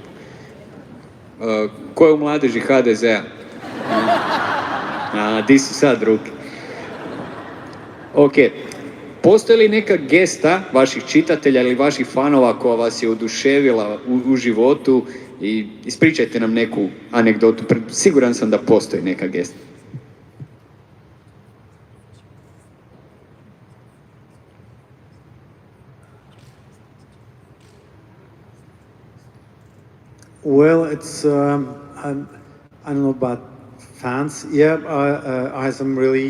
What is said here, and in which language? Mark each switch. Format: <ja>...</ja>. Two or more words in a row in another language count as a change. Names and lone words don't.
<hr>Ko je u mladeži HDZ-a? Di su sad ruke? Ok. Postoji li neka gesta vaših čitatelja ili vaših fanova koja vas je oduševila u životu i ispričajte nam neku anegdotu. Siguran sam da postoji neka gesta.</hr> <en>Well, it's I don't know about fans. Yeah, I have some really.</en>